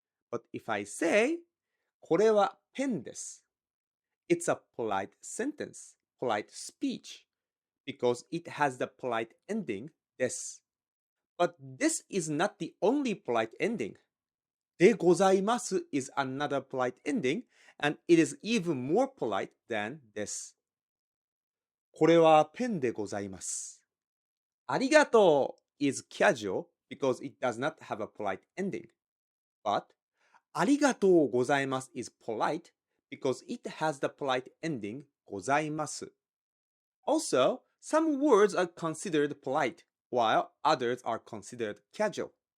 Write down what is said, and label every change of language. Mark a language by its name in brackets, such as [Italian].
[English] But if I say [Japanese] これはペンです, [English] it's a polite sentence, polite speech, because it has the polite ending です. But this is not the only polite ending. [Japanese] でございます [English] is another polite ending, and it is even more polite than です。 [Japanese] これはペンでございます。ありがとう [English] is casual because it does not have a polite ending. But [Japanese] ありがとうございます [English] is polite because it has the polite ending ございます。 Also, some words are considered polite, while others are considered casual.